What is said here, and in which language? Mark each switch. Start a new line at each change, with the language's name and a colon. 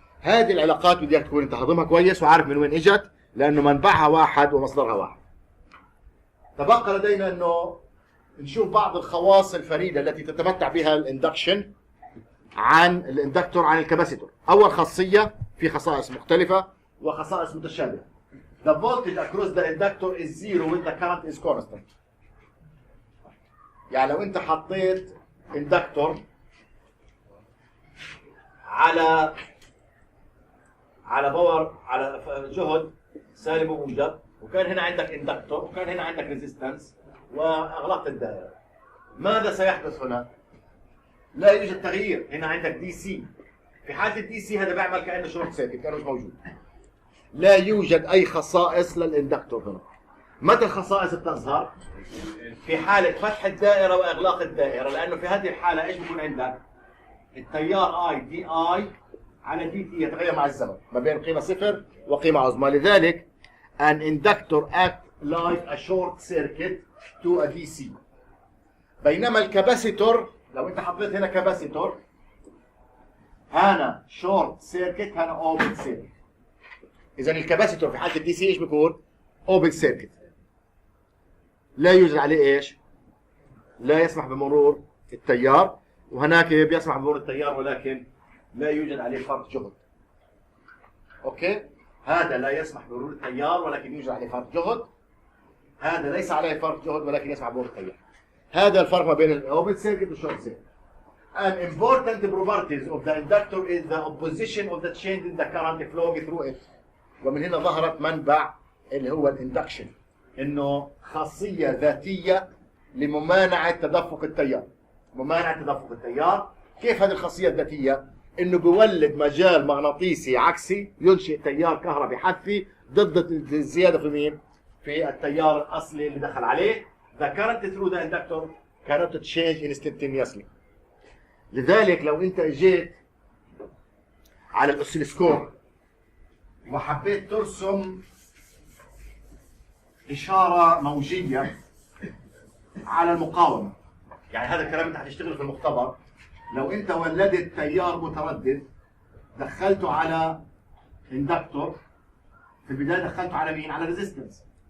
Arabic: هذه العلاقات بدك تكون انت هضمها كويس وعارف من وين اجت، لانه منبعها واحد ومصدرها واحد. تبقى لدينا انه نشوف بعض الخواص الفريده التي تتمتع بها الاندكشن عن الاندكتور عن الكاباسيتور. اول خاصيه، في خصائص مختلفه وخصائص متشابهه.
English: The voltage across the inductor is zero when the current is constant.
Arabic: يعني لو انت حطيت اندكتور على باور، على جهد سالب وموجب، وكان هنا عندك اندكتور وكان هنا عندك ريزيستنس واغلقت الدائره، ماذا سيحدث هنا؟ لا يوجد تغيير. هنا عندك دي سي، في حاله الدي سي هذا بيعمل كانه شورت سيركت، كانه مش موجود. لا يوجد اي خصائص للاندكتور هنا. متى الخصائص بتظهر؟ في حاله فتح الدائره واغلاق الدائره، لانه في هذه الحاله ايش بيكون عندك؟ التيار اي دي اي على دي تي يتغير مع الزمن ما بين قيمه صفر وقيمه عظمى. لذلك
English: an inductor act like a short circuit to a DC.
Arabic: بينما الكاباسيتور لو انت حطيت هنا كاباسيتور، هنا شورت سيركت، هنا اوبن سيركت. اذا الكاباسيتور في حاله الدي سي ايش بيكون؟ اوبن سيركت، لا يوجد عليه ايش؟ لا يسمح بمرور التيار، وهناك بيسمح بمرور التيار ولكن لا يوجد عليه فرق جهد. اوكي؟ هذا لا يسمح بمرور التيار ولكن يوجد عليه فرق جهد. هذا ليس عليه فرق جهد ولكن يسمح بمرور التيار. هذا الفرق ما بين الاوبن سيركت والشورت سيركت.
English: An important properties of the inductor is the opposition of the change in the current flowing through it.
Arabic: ومن هنا ظهرت منبع اللي هو الاندكشن، انه خاصيه ذاتيه لممانعه تدفق التيار. ممانعه تدفق التيار، كيف هذه الخاصيه الذاتيه؟ انه بيولد مجال مغناطيسي عكسي ينشئ تيار كهربي حثي ضد الزياده في مين؟ في التيار الاصلي اللي دخل عليه.
English: The current through the inductor cannot change instantaneously.
Arabic: لذلك لو انت اجيت على الاوسيلوسكوب وحبيت ترسم اشاره موجيه على المقاومه، يعني هذا الكلام انت هتشتغل في المختبر. لو انت ولدت تيار متردد دخلته على اندكتور، في البدايه دخلته على مين؟ على ريزيستنس.